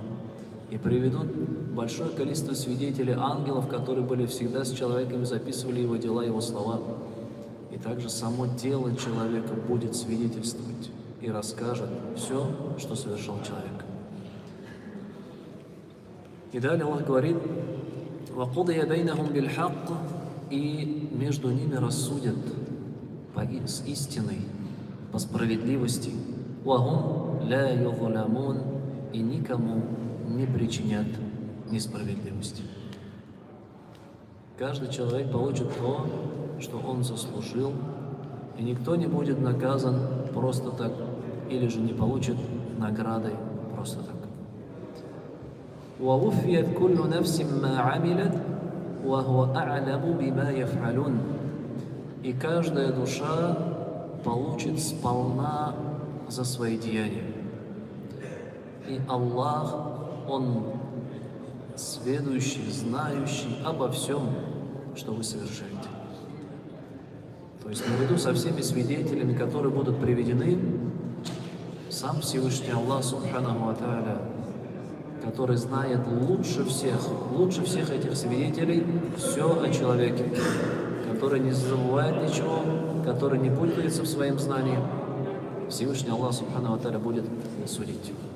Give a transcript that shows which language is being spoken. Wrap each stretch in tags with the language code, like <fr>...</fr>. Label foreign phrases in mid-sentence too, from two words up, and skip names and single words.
<ru>И приведут большое количество свидетелей, ангелов, которые были всегда с человеком и записывали его дела, его слова. И также само тело человека будет свидетельствовать и расскажет все, что совершил человек. И далее Аллах говорит:</ru> <ar>وَقُضِيَ بَيْنَهُمْ بِالْحَقِّ,</ar> <ru>и между ними рассудят с истиной, по справедливости.</ru> <ar>وَهُمْ لَا يُظْلَمُونَ,</ar> <ru>и никому не причинят несправедливости. Каждый человек получит то, что он заслужил, и никто не будет наказан просто так, или же не получит наградой просто так.</ru> <ar>وَوُفِّيَتْ كُلُّ نَفْسٍ مَا عَمِلَتْ وَهُوَ أَعْلَمُ بِمَا يَفْعَلُونَ,</ar> <ru>и каждая душа получит сполна за свои деяния. И Аллах, Он сведущий, знающий обо всем, что вы совершаете. То есть наряду со всеми свидетелями, которые будут приведены, сам Всевышний Аллах</ru> <ar>سبحانه وتعالى,</ar> <ru>который знает лучше всех этих свидетелей все о человеке, который не забывает ничего, который не путается в своем знании, Всевышний Аллах</ru> <ar>سبحانه وتعالى</ar> <ru>будет судить.</ru>